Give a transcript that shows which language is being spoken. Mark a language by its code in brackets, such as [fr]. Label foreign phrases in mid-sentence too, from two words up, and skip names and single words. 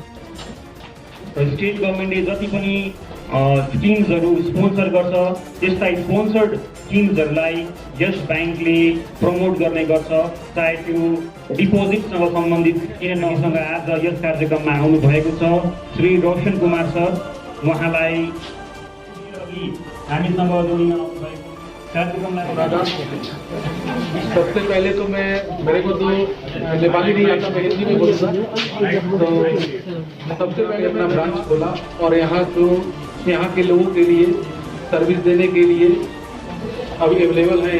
[en] State Governmentले [ne] जति पनि स्किम्सहरू स्पोन्सर गर्छ, त्यस्ता [en] sponsored schemesहरूलाई [ne] यस ब्याङ्कले प्रमोट गर्ने गर्छ। चाहे त्यो डिपोजिटसँग सम्बन्धित किनभनेसँग आज यस कार्यक्रममा आउनु भएको छ श्री रोशन कुमार सर, उहाँलाई हामीसँग जोडिन आउनुभएको कार्यक्रमलाई। [hi] सबसे पहले तो मेरे को तो नेपाली नहीं आता, मैं हिंदी में बोलूँगा। तो सबसे पहले अपना ब्रांच खोला और यहाँ के लोगों के लिए सर्विस देने के लिए अभी अवेलेबल है।